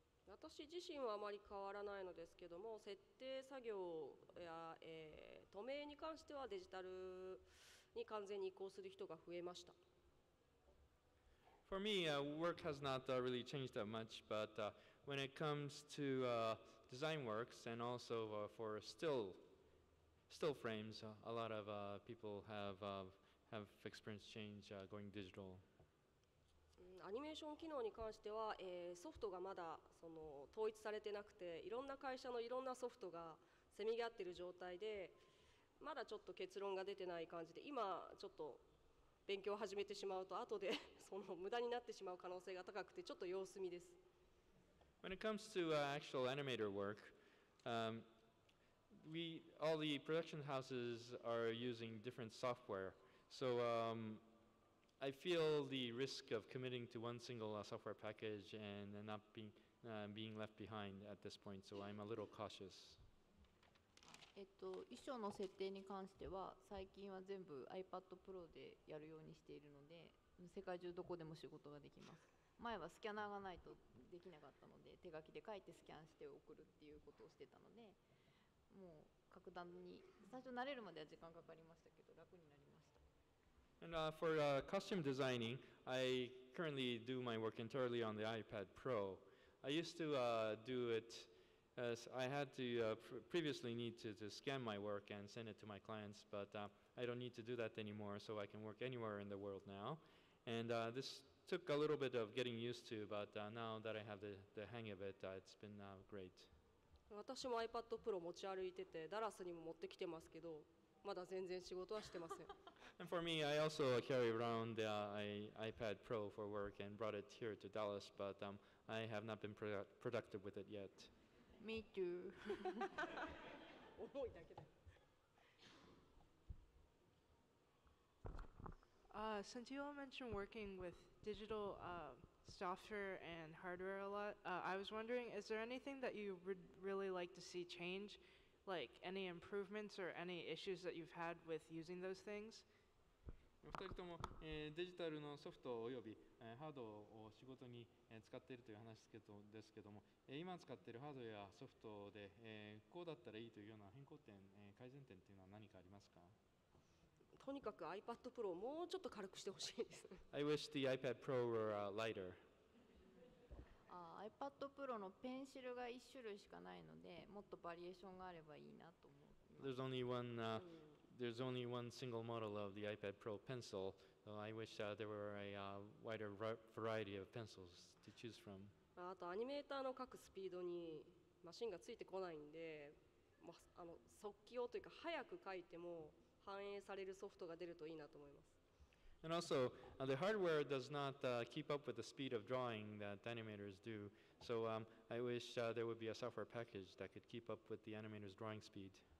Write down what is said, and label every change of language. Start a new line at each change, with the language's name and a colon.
Japanese: 私自身はあまり変わらないのですけども、設定作業や、透明に関してはデジタルに完全に移行する人が増えました。
English: For me, work has not really changed that much, but when it comes to design works and also for still frames, a lot of people have experienced change going digital.
Japanese: アニメーション機能に関しては、ソフトがまだ統一されてなくて、いろんな会社のいろんなソフトがせめぎ合っている状態で、まだちょっと結論が出てない感じで、今ちょっと勉強を始めてしまうと後で無駄になってしまう可能性が高くて、ちょっと様子見です。
English: When it comes to actual animator work, all the production houses are using different software. So I feel the risk of committing to one single software package and not being left behind at this point. So I'm a little cautious.
Japanese: 衣装の設定に関しては最近は全部 iPad Pro でやるようにしているので、世界中どこでも仕事ができます。前はスキャナーがないとできなかったので、手書きで書いてスキャンして送るっていうことをしてたので、もう格段に最初慣れるまでは時間かかりましたけど楽になりました。
English: And for costume designing, I currently do my work entirely on the iPad Pro. I used to do it as I had to previously need to scan my work and send it to my clients, but I don't need to do that anymore, so I can work anywhere in the world now. And this took a little bit of getting used to, but now that I have the hang of it, it's been great.
Japanese: 私も iPad Pro 持ち歩いてて、ダラスにも持ってきてますけど、まだ全然仕事はしてません。
English: And for me, I also carry around the iPad Pro for work and brought it here to Dallas, but I have not been productive with it yet. Me too.
Japanese: 重いだけだ。
English: Since you all mentioned working with digital software and hardware a lot, I was wondering, is there anything that you would really like to see change? Like any improvements or any issues that you've had with using those things?
Japanese: お二人とも、デジタルのソフトおよび、ハードを仕事に、使っているという話ですけども、今使っているハードやソフトで、こうだったらいいというような変更点、改善点というのは何かありますか？とにかく iPad Pro をもうちょっと軽くしてほしいです。
English: I wish the iPad Pro were lighter.
Japanese: iPad Pro のペンシルが1種類しかないので、もっとバリエーションがあればいいなと思います。
English: There's only one single model of the iPad Pro pencil, so I wish there were a wider variety of pencils to choose from.
Japanese: あとアニメーターの書くスピードにマシンがついてこないんで、速記用というか早く書いても反映されるソフトが出るといいなと思います。
English: And also, the hardware does not keep up with the speed of drawing that animators do. So I wish there would be a software package that could keep up with the animators' drawing speed.